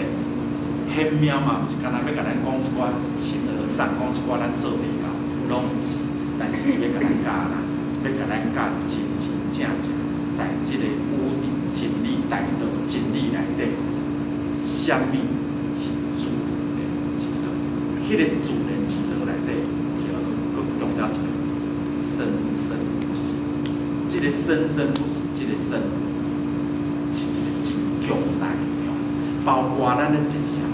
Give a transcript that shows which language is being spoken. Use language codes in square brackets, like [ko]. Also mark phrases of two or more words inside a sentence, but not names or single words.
[nan] 玄妙嘛，毋是干那要甲咱讲一寡形而上，讲一寡咱做袂到，拢毋是。但是要甲咱教啦，要甲咱教真正，在即个宇宙真理大道真理内底，啥物是自然之道？迄个自然之道内底，佮强调一个生生不息。即个生生不息，即个生是一个真强大的力量，包括咱的迹象。